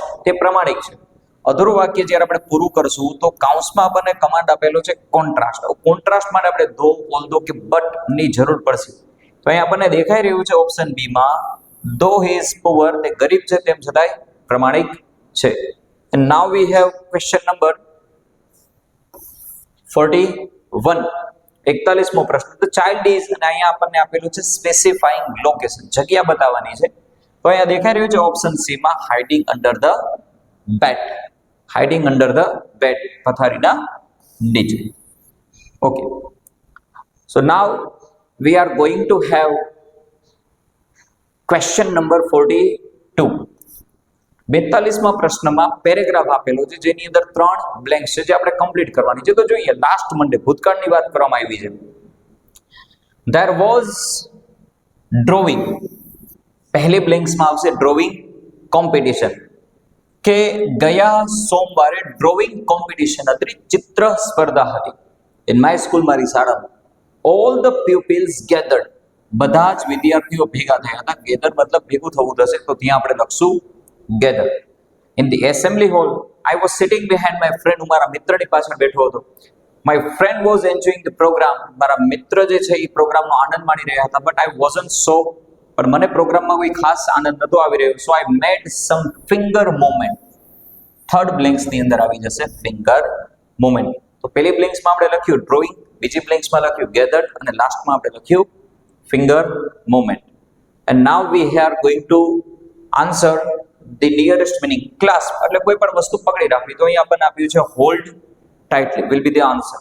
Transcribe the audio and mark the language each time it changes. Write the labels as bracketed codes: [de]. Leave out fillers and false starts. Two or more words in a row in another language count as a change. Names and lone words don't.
[gu] તે પ્રમાણિક છે. અધૂરું વાક્ય જ્યારે આપણે પૂરું કરશું તો કાઉન્સમાં આપણને કમાન્ડ આપેલો છે કોન્ટ્રાસ્ટ. કોન્ટ્રાસ્ટ માટે આપણે [en] though, although [gu] કે બટ ની જરૂર પડશે. તો અહીં આપણને દેખાઈ રહ્યું છે [en] option B [gu] માં [en] though he is poor, [gu] તે ગરીબ છે તેમ છતાંય પ્રમાણિક છે. [en] And now we have question number 41 41મો પ્રશ્ન. the child is, [gu] અને અહીંયા આપણને આપેલું છે [en] specifying location, [gu] જગ્યા બતાવવાની છે. તો અહીંયા દેખાઈ રહ્યું છે [en] option C [gu] માં [en] hiding under the bed, hiding under the bed, [gu] પથારીના નીચે. [en] okay, so now we are going to have question number 42. [gu] 42મા પ્રશ્નમાં પેરેગ્રાફ આપેલો છે જેની અંદર 3 બ્લેન્ક્સ છે જે આપણે કમ્પ્લીટ કરવાની છે. તો જોઈએ, [en] last Monday [gu] ભૂતકાળની વાત કરવામાં આવી છે. [en] there was drawing, [gu] પહેલી બ્લેન્ક્સમાં આવશે [en] drawing competition, [gu] કે ગયા સોમવારે [en] drawing competition [gu] હતી, ચિત્ર સ્પર્ધા હતી. [en] in my school, [gu] મારી શાળામાં. [en] all the pupils gathered, [gu] બધા જ વિદ્યાર્થીઓ ભેગા થયા હતા. ગેધર મતલબ ભેગું થવું થશે, તો ત્યાં આપણે લખશું gather. [en] in the assembly hall I was sitting behind my friend, [gu] હું મારા મિત્રની પાછળ બેઠો હતો. [en] my friend was enjoying the program, [gu] મારા મિત્ર જે છે એ પ્રોગ્રામનો આનંદ માણી રહ્યા હતા. [en] but I wasn't so, [gu] પણ મને પ્રોગ્રામમાં કોઈ ખાસ આનંદ નતો આવી રહ્યો. [en] so I made some finger movement. third blanks [gu] ની અંદર આવી જશે [en] finger movement. [gu] તો પહેલી બ્લેન્ક્સમાં આપણે લખ્યું ડ્રોઈંગ, બીજી બ્લેન્ક્સમાં લખ્યું ગેધર્ડ, અને લાસ્ટમાં આપણે લખ્યું [en] finger movement. and now we are going to answer the nearest meaning. [gu] ક્લાસ્પ એટલે કોઈ પણ વસ્તુ પકડી રાખવી, તો અહીંયા આપણને આપ્યું છે [en] hold tightly will be the answer.